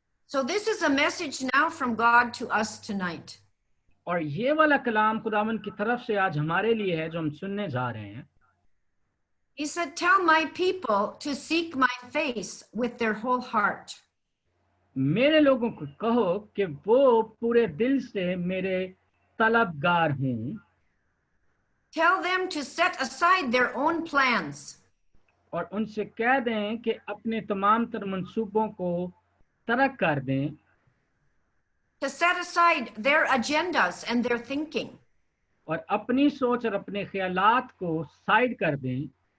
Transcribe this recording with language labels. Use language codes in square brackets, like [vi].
[en] So this is a message now from God to us tonight. [hi] और ये वाला कलाम खुदावंद की तरफ से आज हमारे लिए है जो हम सुनने जा रहे हैं. [en] He said, tell my people to seek my face with their whole heart. [hi] मेरे लोगों को कहो कि वो पूरे दिल से मेरे तलबगार हों. [en] Tell them to set aside their own plans. [hi] और उनसे कह दें कि अपने तमाम तर मंसूबों को तर्क कर दें. [en] To set aside their agendas and their thinking. [hi] और अपनी सोच और अपने ख्यालात को साइड कर दें.